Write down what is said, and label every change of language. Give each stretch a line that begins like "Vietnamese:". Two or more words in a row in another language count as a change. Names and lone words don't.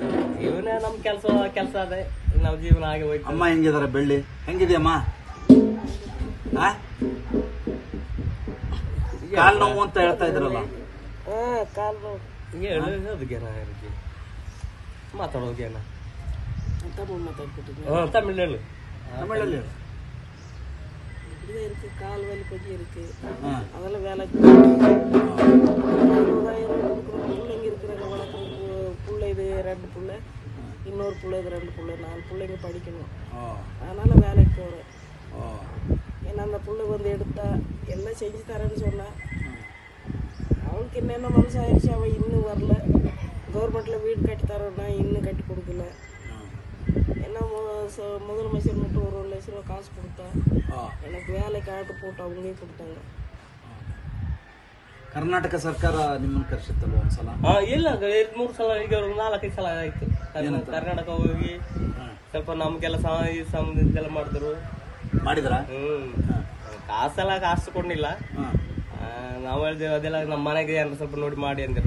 Kannada: ಜೀವನ ನಮ್ ಕೆಲಸ ಅದೇ, ನಾವ್ ಜೀವನ ಹಾಗೆ ಹೋಯ್ತು. ಅಮ್ಮ ಹೆಂಗಿದಾರ? ಬೆಳ್ಳಿ ಹೆಂಗಿದೆಯಮ್ಮ? ಕಾಲ್ ನೋವು ಅಂತ ಹೇಳ್ತಾ ಇದ್ರಲ್ಲ? ಕಾಲ್ ನೋವು ಮಾತಾಡೋಗೇನ தமிழ் ಹೇಳು. தமிழಲ್ಲಿ
Tamil: இருக்கு, கால் வலி கொஞ்சம் இருக்கு, அதெல்லாம் வேலை. பிள்ளைங்க இருக்கிறாங்க, வளர்க்குற பிள்ளை இது 2 பிள்ளை, இன்னொரு பிள்ளை இது 2 பிள்ளை, 4 பிள்ளைங்க படிக்கணும். அதனால வேலைக்கு போகிறேன். ஏன்னா அந்த பிள்ளை வந்து எடுத்தா எல்லாம் செஞ்சு தரேன்னு சொன்னா, அவளுக்கு என்னென்ன மனசாயிருச்சு, அவள் இன்னும் வரல. கவர்மெண்ட்டில் வீடு கட்டி தரோன்னா இன்னும் கட்டி கொடுக்கல. ஏன்னா முதலமைச்சர் மட்டும் 1 லட்ச ரூபா காசு கொடுத்தா, எனக்கு வேலைக்கு ஆட்டு போட்டு அவங்களே கொடுத்தாங்க.
Kannada: ಕರ್ನಾಟಕ ಸರ್ಕಾರ ನಿಮ್ಮನ್ನು ಕರೆಸಿತ್ತಲ್ಲ ಒಂದ್ಸಲ? ಇಲ್ಲ, 2-3 ಸಲ, ಈಗ 4-5 ಸಲ ಆಯ್ತು ಕರ್ನಾಟಕ ಹೋಗಿ. ಸ್ವಲ್ಪ ನಮ್ಗೆಲ್ಲ ಇದೆಲ್ಲ ಮಾಡಿದ್ರ. ಕಾಸೆಲ್ಲ ಕಾಸು ಕೊಡ್ಲಿಲ್ಲ. ನಾವು ಹೇಳಿದೆವು, ಅದೆಲ್ಲ ನಮ್ಮ ಮನೆಗೆ ಏನಾರು ಸ್ವಲ್ಪ ನೋಡಿ ಮಾಡಿ ಅಂದರು.